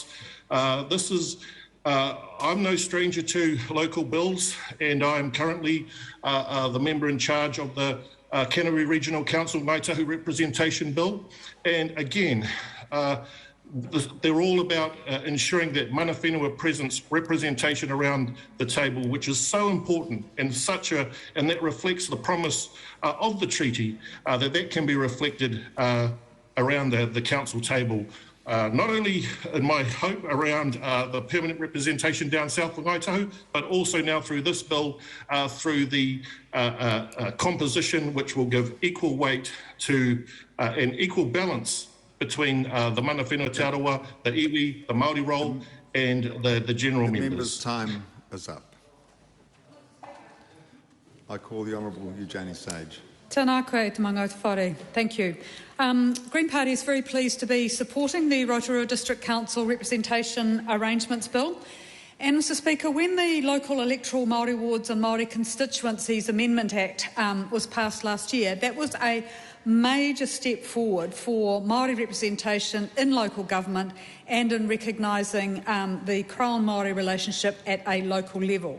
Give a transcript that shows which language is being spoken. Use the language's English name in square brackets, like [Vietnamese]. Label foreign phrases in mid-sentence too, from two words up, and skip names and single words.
[English] This is I'm no stranger to local bills, and I'm currently the member in charge of the Canterbury Regional Council Ngāi Tahu Representation Bill. And again, they're all about ensuring that [Māori] mana whenua [English] presence representation around the table, which is so important and and that reflects the promise of the treaty, that can be reflected around the council table. Not only in my hope around the permanent representation down south for Ngāi Tahu, but also now through this bill, through the composition which will give equal weight to and equal balance between the [Māori] mana whenua [English] te arawa, the iwi, the Māori role, and the general members. The member's time is up. I call the Honourable Eugenie Sage. [Māori] Tēnā koe te manga o te whare. [English] Thank you. Green Party is very pleased to be supporting the Rotorua District Council Representation Arrangements Bill. And Mr Speaker, when the Local Electoral Māori Wards and Māori Constituencies Amendment Act was passed last year, that was a major step forward for Māori representation in local government and in recognising the Crown Māori relationship at a local level.